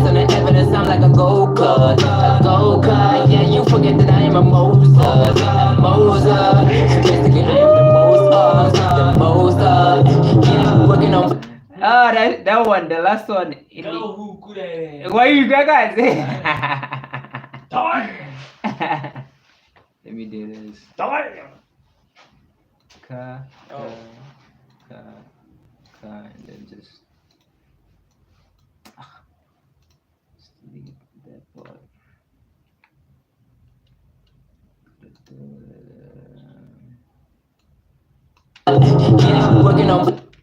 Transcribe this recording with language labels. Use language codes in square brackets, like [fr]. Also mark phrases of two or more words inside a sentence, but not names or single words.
[en] on the evidence, I'm like a go-kart, yeah, you forget that I am a Mozart, basically I am the most, yeah, working on, that one, the last one, why you guys, let me do this, ka, Oh. ka, and then just delete that part. Working on.